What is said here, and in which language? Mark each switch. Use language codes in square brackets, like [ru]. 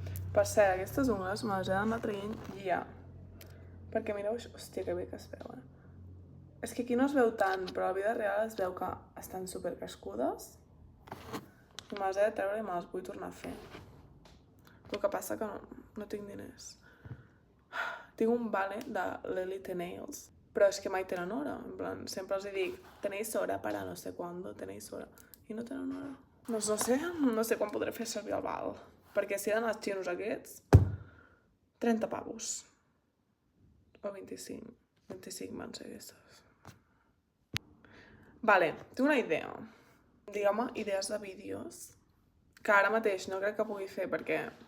[ca] Per cert, aquestes ungles me les he d'anar traient ja. Perquè mireu això, hòstia, que bé que es veu, És que aquí no es veu tant, però a la vida real es veu que estan supercrescudes. I me les he de treure i me les vull tornar a fer. El que passa que no tinc diners. Tinc un vale de l'Elite Nails, però és que mai tenen hora. [es] En plan, [ca] sempre els dic, [es] tenéis hora para no sé cuándo, tenéis hora. [ca] I no tenen hora. Doncs no sé quan podré fer servir el val. Perquè si eren els xinos aquests, 30 pavos. O 25. 25 van ser aquestes. Vale, tinc una idea. Digueu-me idees de vídeos que ara mateix no crec que pugui fer perquè...